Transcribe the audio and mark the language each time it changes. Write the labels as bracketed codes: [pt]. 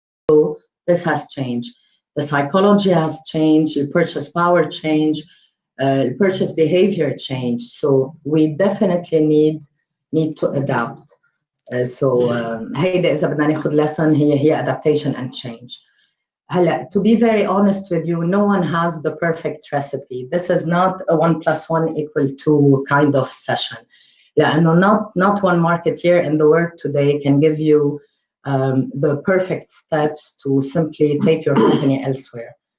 [en] So this has changed. the psychology has changed, your purchase power change, purchase behavior change. So we definitely need to adapt. [ar] هيدا إذا بدنا ناخذ lesson هي [en] adaptation and change. هلا, to be very honest with you, no one has the perfect recipe. This is not a 1 + 1 = 2 kind of session. لأنه not one marketeer in the world today can give you the perfect steps to simply take your company elsewhere.